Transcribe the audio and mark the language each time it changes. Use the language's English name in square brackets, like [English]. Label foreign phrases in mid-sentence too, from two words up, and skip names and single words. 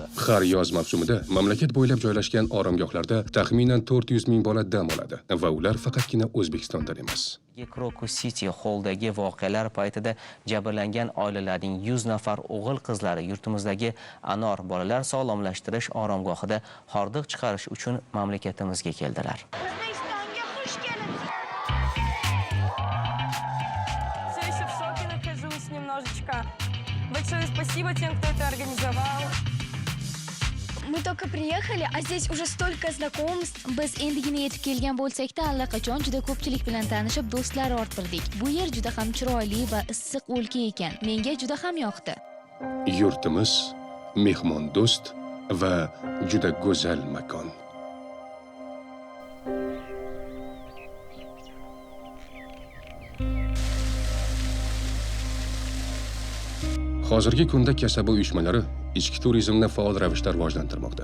[Uzbek] Har yoz mavsumida mamlakat bo'ylab joylashgan oromgohlarda taxminan 400 ming bola dam oladi va ular faqatgina O'zbekistondan emas. Crocus City Hall'dagi voqealar paytida jabrlangan oilalarning 100 nafar o'g'il-qizlari yurtimizdagi Anor bolalar sog'lomlashtirish oromgohida hordiq chiqarish uchun mamlakatimizga keldilar. O'zbekistonga xush kelibsiz. [Russian] Все еще в шоке нахожусь немножечко. Большое спасибо тем, кто это организовал. Мы только приехали, а здесь уже столько знакомств. [Uzbek] Biz endigina yetib kelgan bo'lsak-da, allaqachon juda ko'pchilik bilan tanishib, do'stlar orttirdik. Bu yer juda ham chiroyli va issiq o'lka ekan. Menga juda ham yoqdi. Yurtimiz mehmondo'st va juda go'zal makon. Hozirgi kunda kasaba uyushmalari ichki turizmni faol ravishda rivojlantirmoqda.